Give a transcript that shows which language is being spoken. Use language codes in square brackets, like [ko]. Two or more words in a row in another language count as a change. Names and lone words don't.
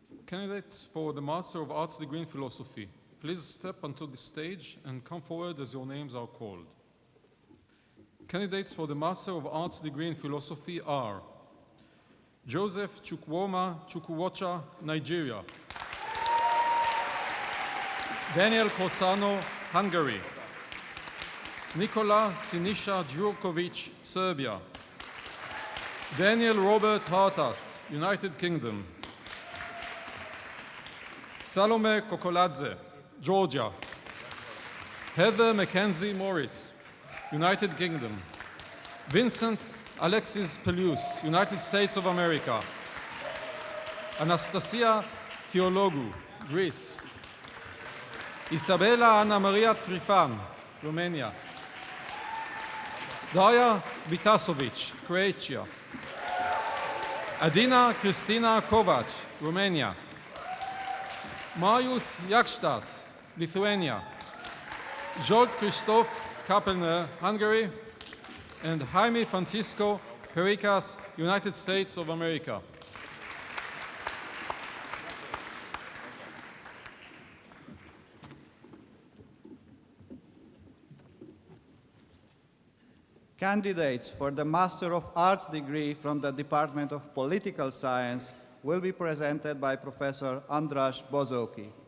[en] Candidates for the Master of Arts degree in Philosophy, please step onto the stage and come forward as your names are called. Candidates for the Master of Arts degree in Philosophy are Joseph Chukwuma Chukwuocha, Nigeria. Daniel Kosano, Hungary. Nikola Sinisha Djurkovic, Serbia. Daniel Robert Hartas, United Kingdom. Salome Kokoladze, Georgia. Heather Mackenzie Morris, United Kingdom. Vincent Alexis Peleus, United States of America. Anastasia Theologou, Greece. Isabella Anna Maria Trifan, Romania. Daria Vitasovic, Croatia. Adina Kristina Kovac, Romania. Marius Jakstas, Lithuania. Zsolt Krzysztof Kapelner, Hungary. And Jaime Francisco Pericas, United States of America. Candidates for the Master of Arts degree from the Department of Political Science will be presented by Professor András Bozóki.